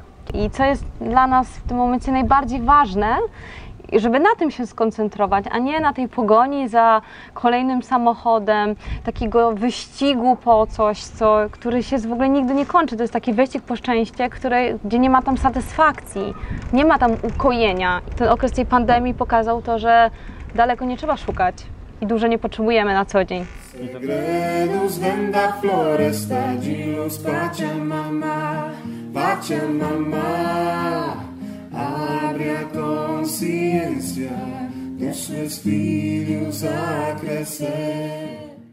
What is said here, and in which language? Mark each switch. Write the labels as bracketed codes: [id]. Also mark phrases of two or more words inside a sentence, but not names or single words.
[pl] I co jest dla nas w tym momencie najbardziej ważne, żeby na tym się skoncentrować, a nie na tej pogoni za kolejnym samochodem, takiego wyścigu po coś, który się w ogóle nigdy nie kończy. To jest taki wyścig po szczęście, gdzie nie ma tam satysfakcji, nie ma tam ukojenia. Ten okres tej pandemii pokazał to, że daleko nie trzeba szukać i dużo nie potrzebujemy na co dzień. [pt] Segredos venda floresta de luz, Pachamama, abre a consciência dos seus filhos a crescer.